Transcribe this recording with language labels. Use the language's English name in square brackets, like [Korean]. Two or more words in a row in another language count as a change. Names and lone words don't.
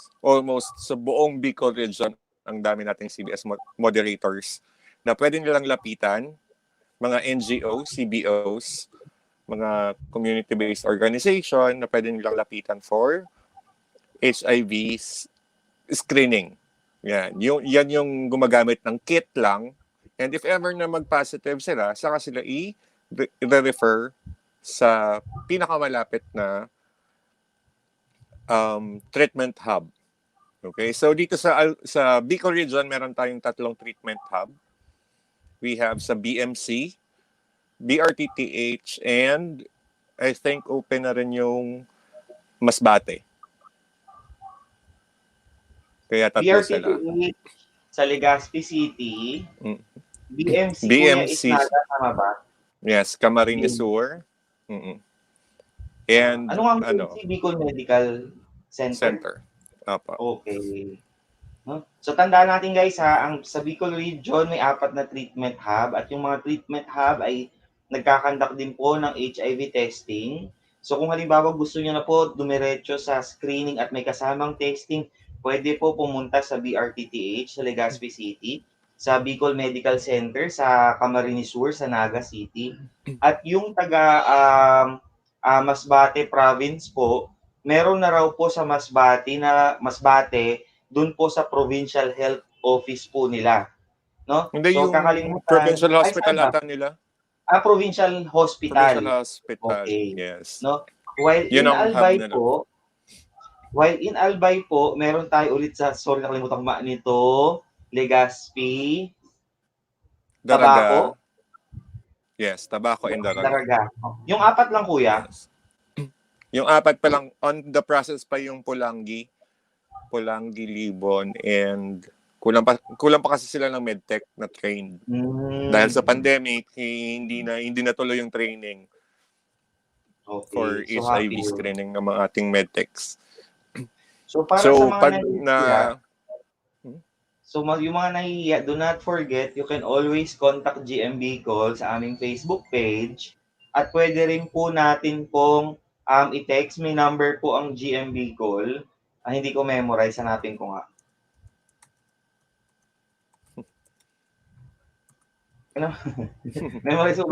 [Filipino] Almost sa buong Bicol region, ang dami nating [English] CBS moderators [Filipino] na pwede nilang lapitan, mga NGOs, CBOs, mga [English] community-based organization [Filipino] na pwede nilang lapitan [English] for HIV screening. [Filipino] Yan yung gumagamit ng kit lang. [English] And if ever [Filipino] na mag-positive sila, saka sila i-refer sa pinakamalapit na treatment hub. Okay? So dito sa Bicol region, meron tayong 3 [English] treatment hub. We have sa BMC, BRTTH, and I think open na rin yung Masbate. [Filipino] Kaya 3 sila. BRTTH sa Legazpi City, Mm. BMC, Kuya is BMC, Naga, tama ba? yes, Camarines Sur. Mm-mm. And Ano nga ang BMC? Bicol Medical Center? Center. Apa. Okay. No? So tandaan natin guys sa Bicol region may 4 na [English] treatment hub [Filipino] at yung mga [English] treatment hub [Filipino] ay nagkakandak din po ng [English] HIV testing. [Filipino] So kung halimbawa gusto niyo na po dumiretso sa screening at may kasamang testing, pwede po pumunta sa BRTTH sa Legazpi City, sa Bicol Medical Center sa Camarines Sur sa Naga City. At yung taga Masbate province po, meron na raw po sa Masbate doon po sa Provincial Health Office po nila, no? Hindi So yung kakalimutan, provincial ay hospital saan ba? ata nila. Provincial Provincial Hospital. Hospital. Okay. Yes. No? While Yun in ang hub Albay nila. po, meron tayo ulit sa, sorry nakalimutan ko nito, Legazpi, Daraga. Tabaco, Yes, Tabaco and Daraga. Daraga. Yung apat lang kuya. Yes. Yung apat pa lang, [English] on the process [Filipino] pa yung Pulangi, Libon, and kulang pa kasi sila ng medtech na trained. Dahil sa pandemic, hindi na tuloy yung [English] training for [Filipino] Okay. So HIV happy yun. screening ng mga ating medtechs. So para So, sa mga pag nahihiya, yung mga nahihiya, [English] do not forget, you can always contact GMB Call [Filipino] sa aming [English] Facebook page. [Filipino] At pwede rin po natin pong i-text. May number po ang GMB Call. Hindi ko memorize, hanapin ko nga. Ano? Memorize ko ba